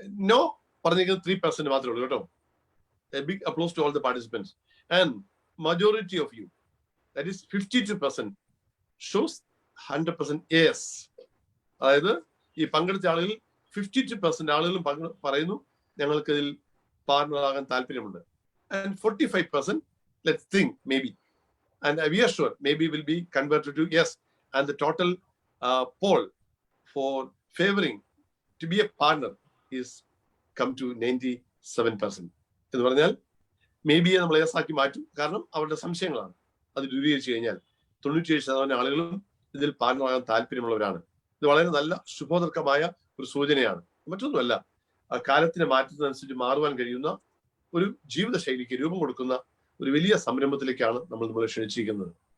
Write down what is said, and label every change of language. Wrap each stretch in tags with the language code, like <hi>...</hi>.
<ml>No, പറഞ്ഞിരിക്കുന്നത് 3% മാത്രമേ ഉള്ളൂ കേട്ടോ.</ml> <en>A big applause to all the participants. And majority of you, that is 52%, shows 100% yes.</en> <ml>അതായത് ഈ പങ്കെടുത്ത ആളുകൾ 52% ആളുകളും പറയുന്നു ഞങ്ങൾക്ക് ഇതിൽ പാർട്ണർ ആകാൻ താല്പര്യമുണ്ട്.</ml> <en>And 45%, let's think, maybe. And we are sure, maybe will be converted to yes. And the total poll for favoring to be a partner is come to 97%.</en> <ml>എന്ന് പറഞ്ഞാൽ മേ ബിയെ നമ്മൾ yes ആക്കി മാറ്റും. കാരണം അവരുടെ സംശയങ്ങളാണ്. അത് ദൂരീകരിച്ചു കഴിഞ്ഞാൽ 97% ആളുകളും ഇതിൽ പാർട്ണറാകാൻ താല്പര്യമുള്ളവരാണ്. ഇത് വളരെ നല്ല ശുഭോദർക്കമായ ഒരു സൂചനയാണ്. മറ്റൊന്നുമല്ല, കാലത്തിന്റെ മാറ്റത്തിനനുസരിച്ച് മാറുവാൻ കഴിയുന്ന ഒരു ജീവിതശൈലിക്ക് രൂപം കൊടുക്കുന്ന ഒരു വലിയ സംരംഭത്തിലേക്കാണ് നമ്മളെ ക്ഷണിച്ചിരിക്കുന്നത്.</ml>